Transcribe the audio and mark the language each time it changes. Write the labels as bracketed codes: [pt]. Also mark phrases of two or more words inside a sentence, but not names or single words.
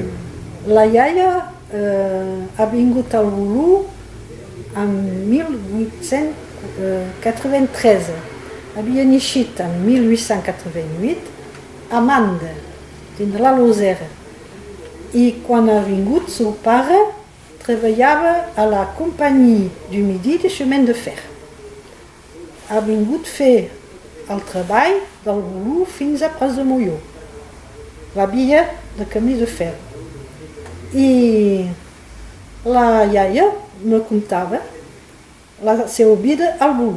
[ca] La iaia ha vingut al Bulu en 1893. Havia naixit en 1888 a Manda, dins de la Lozera. I quan ha vingut, seu pare treballava a la companyia [fr] du Midi de chemin de fer. [ca] Ha vingut fer el treball del Bulu fins a Pras de Molló, la via de camí de fer. I la iaia me contava la seva vida al Bulu.